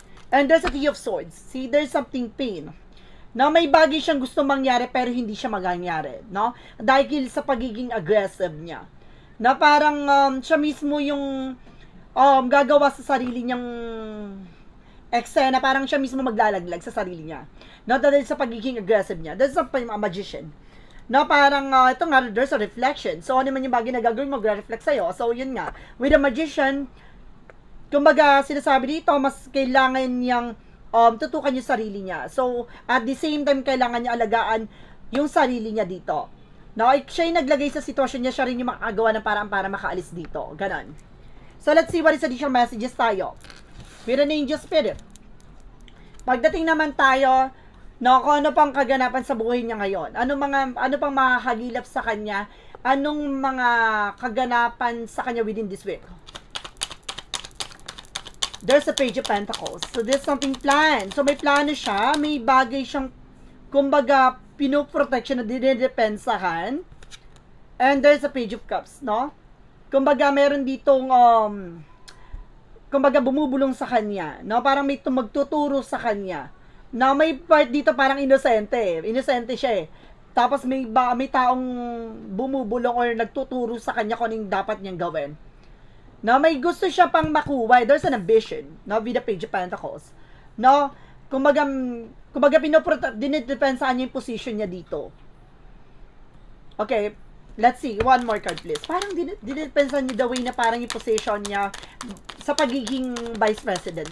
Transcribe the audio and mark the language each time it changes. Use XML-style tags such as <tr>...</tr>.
<en>And there's a Three of Swords. See, there's something pain.</en> <tl>No, may bagay siyang gusto mangyari pero hindi siya magangyari, no? Dahil sa pagiging aggressive niya. Na parang siya mismo yung gagawa sa sarili niyang eksena, parang siya mismo maglalaglag sa sarili niya. No, dahil sa pagiging aggressive niya.</tl> <en>There's a magician.</en> <tl>No, parang ito nga,</tl> <en>there's a reflection.</en> <tl>So, ano man yung bagay na gagawin mo, mag-reflect sa'yo. So, yun nga. With a magician, kumbaga, sinasabi dito, mas kailangan niyang tutukan yung sarili niya.</tl> <en>So, at the same time,</en> <tl>kailangan niya alagaan yung sarili niya dito. No, siya yung naglagay sa sitwasyon niya, siya rin yung makagawa ng paraan para makaalis dito. Ganon.</tl> <en>So, let's see what is additional messages tayo. With an angel spirit.</en> <tl>Pagdating naman tayo, no, kung ano pang kaganapan sa buhay niya ngayon. Ano pang makakagilap sa kanya? Anong mga kaganapan sa kanya</tl> <en>within this week? There's a Page of Pentacles. So, there's something planned.</en> <tl>So, may plano siya. May bagay siyang, kumbaga, pinoprotection na dinedepensahan.</tl> <en>And there's a Page of Cups, no?</en> <tl>Kumbaga, meron ditong, kumbaga, bumubulong sa kanya, no? Parang may magtuturo sa kanya. Na may part dito parang inosente, Inosente siya eh. Tapos may taong bumubulong or nagtuturo sa kanya kung anong dapat niyang gawin. No, may gusto siya pang makuha.</tl> <en>There's an ambition, no, with the Page of Pentacles.</en> <tl>No, kumbaga dinidepensa niya yung position niya dito.</tl> <en>Okay, let's see. One more card, please.</en> <tl>Parang dinidepensa niya the way na parang yung position niya sa pagiging vice president.</tl>